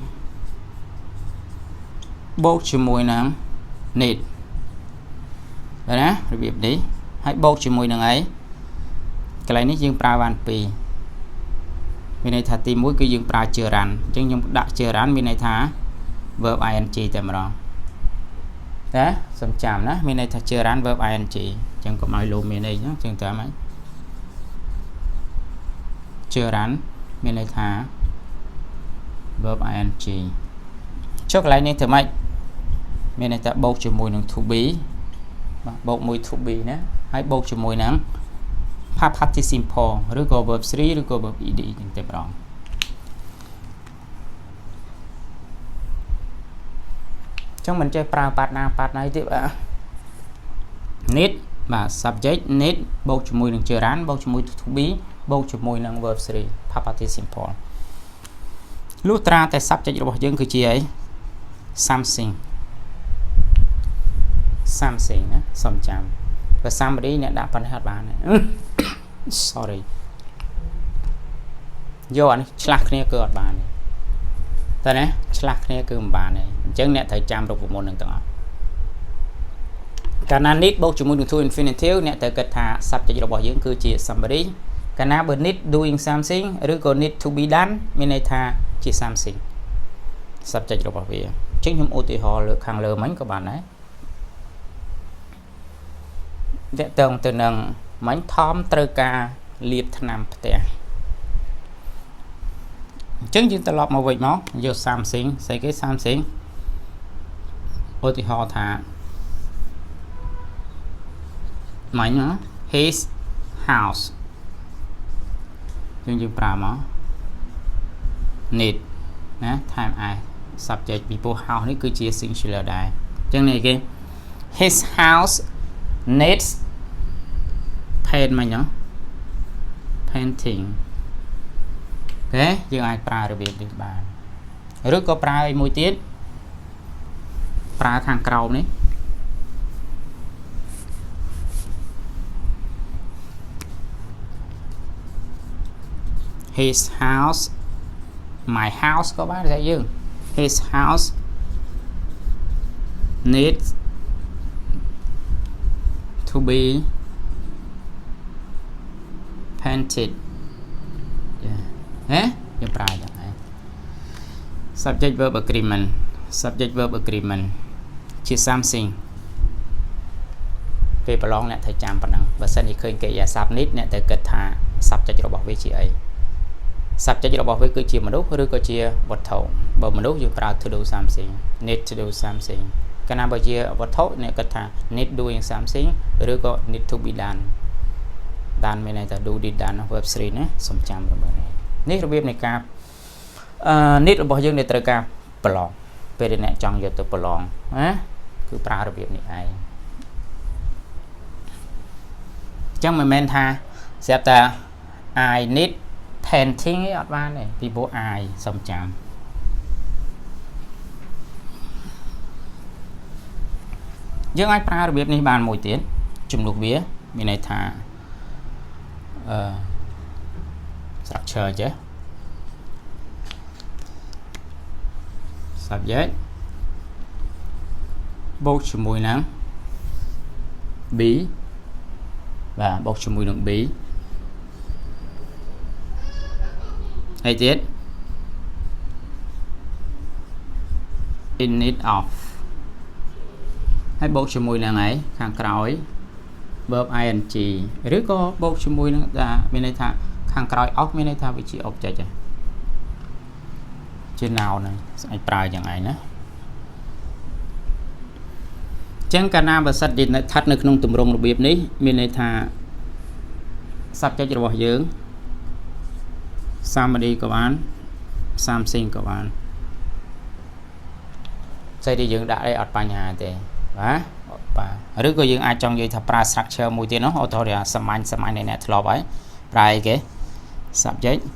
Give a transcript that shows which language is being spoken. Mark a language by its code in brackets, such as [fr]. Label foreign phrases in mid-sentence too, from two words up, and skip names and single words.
[km] បូកជាមួយនឹង need ឃើញណារបៀបនេះហើយបូកជាមួយនឹងអីកន្លែងនេះយើងប្រើបាន2មានន័យថាទី1គឺយើងប្រើ gerund អញ្ចឹងខ្ញុំដាក់ gerund មានន័យថា [en] verb ing [km] តែម្ដងណាសំចាំណាមានន័យថា gerund [en] verb ing [km] អញ្ចឹងកុំឲ្យលោមានអីអញ្ចឹងតាមហ្នឹង gerund មានន័យថា [en] verb ing [km] ចុះកន្លែងនេះធ្វើម៉េចមានន័យថាបូកជាមួយនឹង [en] to be [km] បាទបូកមួយ [en] to be [km] ណាហើយបូកជាមួយនឹង [en] past participle [km] ឬក៏ verb 3ឬក៏ [en] verb ed [km] ចឹងតែម្ដង ចឹងមិនចេះប្រើប៉ាត់ណាទៀតបាទ need បាទ [en] subject need [km] បូកជាមួយនឹង gerund បូកជាមួយ [en] to be [km] បូកជាមួយនឹង [en] verb 3 past participle [km] លុះត្រាតែ subject របស់យើងគឺជាអី something ណាសំចាំបើ somebody អ្នកដាក់ប៉ុណ្ណេះអត់បានទេ sorry យកអានេះឆ្លាស់គ្នាគឺអត់បានទេតើណាឆ្លាស់គ្នាគឺមិនបានទេអញ្ចឹងអ្នកត្រូវចាំរូបមន្តនឹងទាំងអស់ កាលណា need បូកជាមួយនឹង [en] to infinitive [km] អ្នកត្រូវគិតថា subject របស់យើងគឺជា somebody កាលណាបើ [en] need doing something [km] ឬក៏ [en] need to be done [km] មានន័យថាជា something subject របស់វាអញ្ចឹងខ្ញុំឧទាហរណ៍លើខាងលើមិញក៏បានដែរ តើតើទៅនឹងមិញថមត្រូវការលាបថ្នាំផ្ទះអញ្ចឹងយើងត្រឡប់មកវិញមកយក something ស្អីគេ something ឧទាហរណ៍ថា មិញណា [en] his house [km] យើងប្រើមក need ណា time I subject ពីព្រោះ house នេះគឺជា singular ដែរអញ្ចឹងនេះគេ [en] his house needs paint [km] មិញណា painting អូខេយើងអាចប្រើរបៀបនេះបានឬក៏ប្រើឲ្យមួយទៀតប្រើខាងក្រោមនេះ [en] his house my house [km] ក៏បានតែយើង [en] his house needs to be painted [km] ហ៎យើងប្រើយ៉ាងណា [en] subject verb agreement [km] ជា something ពេលប្រឡងអ្នកត្រូវ ចាំប៉ុណ្ណឹងបើសិនជាឃើញកិរិយាសព្ទនេះអ្នកត្រូវគិតថា subject របស់វាជាអី subject របស់វាគឺជាមនុស្សឬក៏ជាវត្ថុបើមនុស្សយើងប្រើ [en] to do something need to do something [km] កាលណាបើជាវត្ថុអ្នកគិតថា [en] need doing something [km] ឬក៏ [en] need to be done [km] មានន័យថា [en] do did done verb 3 [km] ណាសំចាំរបស់នេះរបៀបនៃការneed របស់យើងដែលត្រូវការប្រឡងពេលដែលអ្នកចង់យកទៅប្រឡងណាគឺប្រើរបៀបនេះឯងអ ញ្ចឹងមិនមែនថាស្រាប់តែ [en] I need painting [km] ឯងអត់បានទេពីព្រោះ I សំចាំ យើងអាចប្រើរបៀបនេះបានមួយទៀតជំនួសវាមានន័យថា structure ចេះ subject បូកជាមួយនឹង b បាទបូកជាមួយនឹង b ហើយទៀត [en] in need of [km] ហើយបូកជាមួយនឹងឯងខាងក្រោយ [en] verb ing [km] ឬក៏បូកជាមួយនឹងមានន័យថាខាងក្រោយ of មានន័យថាវាជា object ជា noun ហ្នឹងអាចប្រើយ៉ាងឯងណាចឹងកាលណាបើសិនជាស្ថិតនៅក្នុងទម្រង់របៀបនេះមានន័យថា subject របស់យើង somebody ក៏បាន something ក៏បានស្អីដែលយើងដាក់អីអត់បញ្ហាទេបាទឬក៏យើងអាចចង់និយាយថាប្រើ structure មួយទៀតនោះឧទាហរណ៍សាមញ្ញនៃអ្នកធ្លាប់ហើយប្រើអីគេ subject